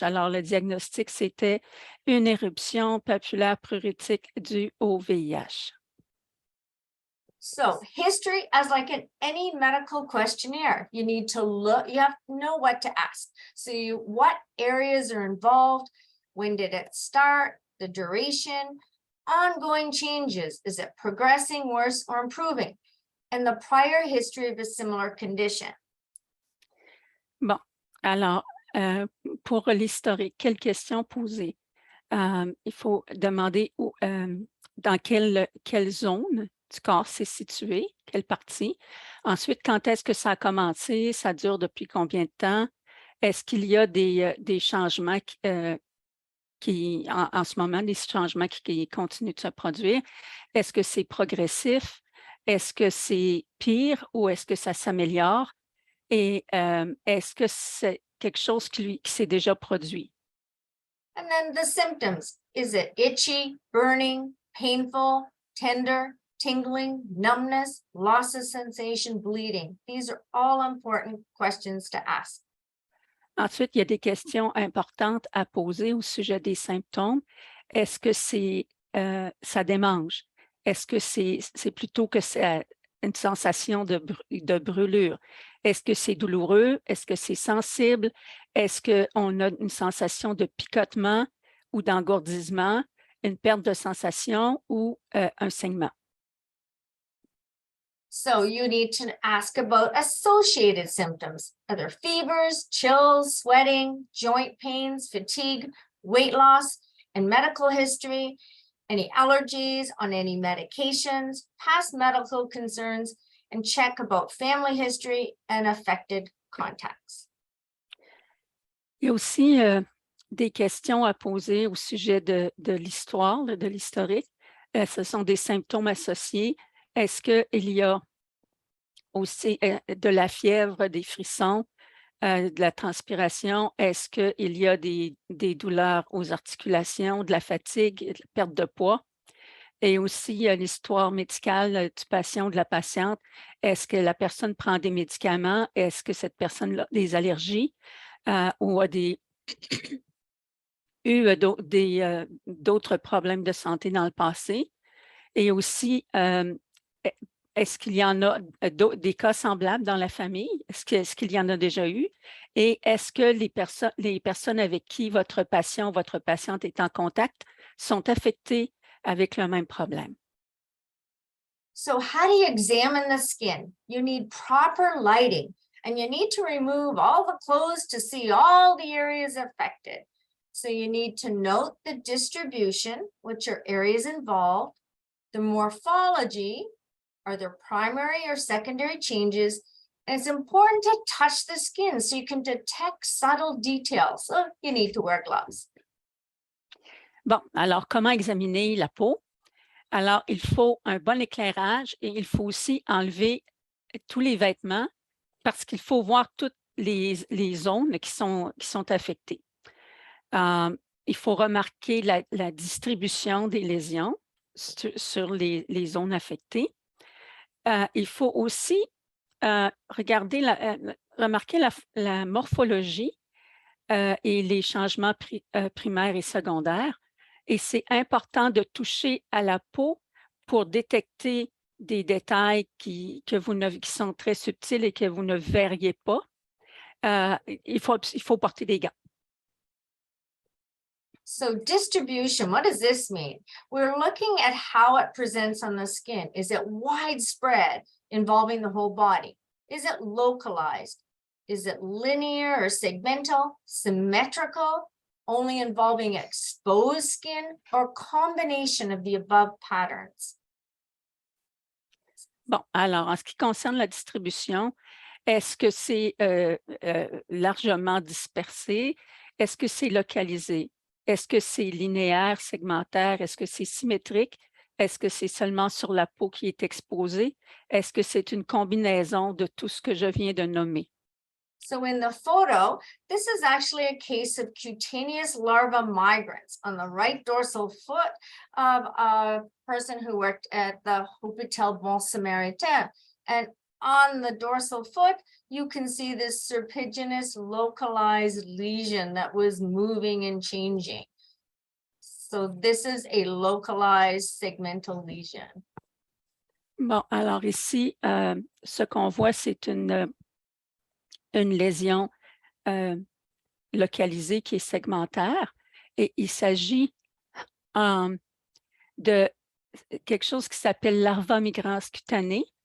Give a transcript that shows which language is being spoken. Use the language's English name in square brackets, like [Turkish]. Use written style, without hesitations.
[French] Alors, le diagnostic, c'était une éruption papulaire pruritique due au VIH. [English] So history, as like in any medical questionnaire, you need to look, you have to know what to ask. So what areas are involved? When did it start? The duration, ongoing changes. Is it progressing, worse, or improving? And the prior history of a similar condition. [French] Bon, alors, pour l'historique, quelles questions poser? Il faut demander dans quelle zone du corps c'est situé, quelle partie. Ensuite, quand est-ce que ça a commencé? Ça dure depuis combien de temps? Est-ce qu'il y a des changements en ce moment, des changements qui continuent de se produire? Est-ce que c'est progressif? Est-ce que c'est pire ou est-ce que ça s'améliore? Et est-ce que c'est quelque chose qui s'est déjà produit? [English] And then the symptoms. Is it itchy, burning, painful, tender, tingling, numbness, loss of sensation, bleeding? These are all important questions to ask. [French] Ensuite, il y a des questions importantes à poser au sujet des symptômes. Est-ce que ça démange? Est-ce que c'est plutôt que c'est une sensation de brûlure? Est-ce que c'est douloureux? Est-ce que c'est sensible? Est-ce qu'on a une sensation de picotement ou d'engourdissement, une perte de sensation ou un saignement. [English] So you need to ask about associated symptoms. Are there fevers, chills, sweating, joint pains, fatigue, weight loss, and medical history? Any allergies on any medications, past medical concerns, and check about family history and affected contacts. [French] Il y a aussi des questions à poser au sujet de l'histoire, de l'historique. Ce sont des symptômes associés. Est-ce qu'il y a aussi de la fièvre, des frissons, de la transpiration? Est-ce qu'il y a des douleurs aux articulations, de la fatigue, de la perte de poids? Et aussi l'histoire médicale du patient ou de la patiente. Est-ce que la personne prend des médicaments? Est-ce que cette personne a des allergies ou a eu d'autres problèmes de santé dans le passé? Et aussi, est-ce qu'il y en a des cas semblables dans la famille? Est-ce qu'il y en a déjà eu? Et est-ce que les personnes avec qui votre patient ou votre patiente est en contact sont affectées avec le même problème? [English] So how do you examine the skin? You need proper lighting, and you need to remove all the clothes to see all the areas affected. So you need to note the distribution, which are areas involved, the morphology, are there primary or secondary changes? And it's important to touch the skin so you can detect subtle details. So you need to wear gloves. [French] Bon, alors comment examiner la peau? Alors, il faut un bon éclairage et il faut aussi enlever tous les vêtements parce qu'il faut voir toutes les zones qui sont affectées. Il faut remarquer la distribution des lésions sur les zones affectées. Il faut aussi remarquer la morphologie et les changements primaires et secondaires. Et c'est important de toucher à la peau pour détecter des détails qui sont très subtils et que vous ne verriez pas. Il faut porter des gants. [English] So distribution, what does this mean? We're looking at how it presents on the skin. Is it widespread, involving the whole body? Is it localized? Is it linear or segmental, symmetrical, only involving exposed skin, or combination of the above patterns? [French] Bon, alors, en ce qui concerne la distribution, est-ce que c'est largement dispersé? Est-ce que c'est localisé? Est-ce que c'est linéaire, segmentaire? Est-ce que c'est symétrique? Est-ce que c'est seulement sur la peau qui est exposée? Est-ce que c'est une combinaison de tout ce que je viens de nommer? [English] So in the photo, this is actually a case of cutaneous larva migrans on the right dorsal foot of a person who worked at the Hôpital Bon Samaritain. And on the dorsal foot, you can see this serpiginous localized lesion that was moving and changing. So this is a localized segmental lesion. [French] Bon, alors ici, ce qu'on voit, c'est une lésion localisée qui est segmentaire et il s'agit de quelque chose qui s'appelle larva migrans cutanée.